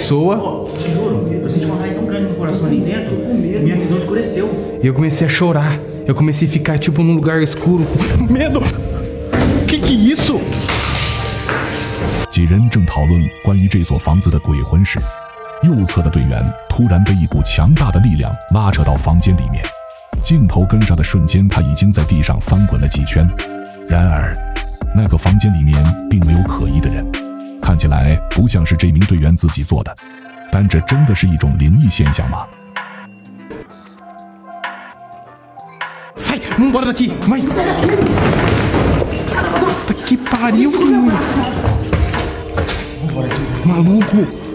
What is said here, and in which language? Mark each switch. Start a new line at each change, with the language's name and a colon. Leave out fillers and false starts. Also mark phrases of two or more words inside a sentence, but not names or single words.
Portuguese: pessoa. Te juro, eu senti uma raiva tão grande no coração ali dentro, minha visão escureceu. E eu comecei a chorar. Eu comecei a ficar tipo num lugar escuro. Medo! Que é isso?
Chinese: 几人正讨论关于这所房子的鬼魂时，右侧的队员突然被一股强大的力量拉扯到房间里面。镜头跟上的瞬间，他已经在地上翻滚了几圈。然而，那个房间里面并没有可疑的人，看起来不像是这名队员自己做的。但这真的是一种灵异现象吗？
Portuguese: Sai! Vamos embora daqui! Vai! Puta que pariu! Maluco!